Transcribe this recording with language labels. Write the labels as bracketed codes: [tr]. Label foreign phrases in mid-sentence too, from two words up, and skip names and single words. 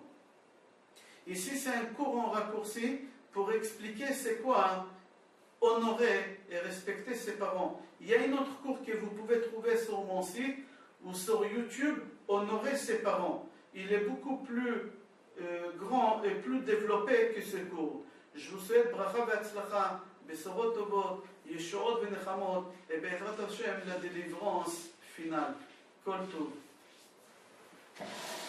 [fr] Ici, c'est un cours en raccourci pour expliquer c'est quoi honorer et respecter ses parents. Il y a une autre cours que vous pouvez trouver sur mon site ou sur YouTube, honorer ses parents. Il est beaucoup plus grand et plus développé que ce cours. Je vous souhaite [he] ברכה והצלחה, בשורות טובות, ישועות ונחמות, [fr] et [he] בעזרת השם [fr] la délivrance finale. [he] כל טוב.